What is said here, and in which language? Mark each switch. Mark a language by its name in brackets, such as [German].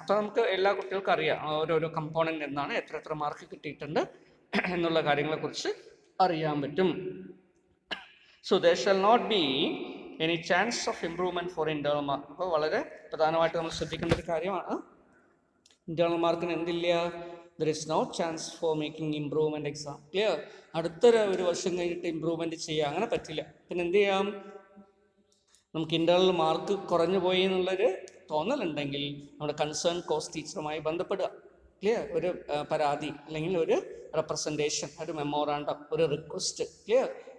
[Malayalam] അപ്പോൾ നമുക്ക് എല്ലാ കുട്ടികൾക്കും അറിയാം ഓരോരോ കമ്പോണൻ്റ് എന്താണ്, എത്ര മാർക്ക് കിട്ടിയിട്ടുണ്ട് എന്നുള്ള കാര്യങ്ങളെക്കുറിച്ച് അറിയാൻ പറ്റും. So [English] there shall not be any chance of improvement for internal mark. [Malayalam] അപ്പോൾ വളരെ പ്രധാനമായിട്ട് നമ്മൾ ശ്രദ്ധിക്കേണ്ട ഒരു കാര്യമാണ്. ഇന്റേണൽ മാർക്കിന് എന്തില്ല? [English] there is no chance for making improvement exam. Clear? [Malayalam] അടുത്തൊരു വർഷം കഴിഞ്ഞിട്ട് ഇമ്പ്രൂവ്മെൻറ്റ് ചെയ്യുക അങ്ങനെ പറ്റില്ല. പിന്നെ എന്ത് ചെയ്യാം? നമുക്ക് ഇന്റേണൽ മാർക്ക് കുറഞ്ഞു പോയി എന്നുള്ളൊരു തോന്നലുണ്ടെങ്കിൽ നമ്മുടെ കൺസേൺ കോഴ്സ് ടീച്ചറുമായി ബന്ധപ്പെടുക. ക്ലിയർ? ഒരു പരാതി അല്ലെങ്കിൽ ഒരു റെപ്രസെൻറ്റേഷൻ, ഒരു മെമ്മോറാണ്ടം, ഒരു റിക്വസ്റ്റ്. ക്ലിയർ?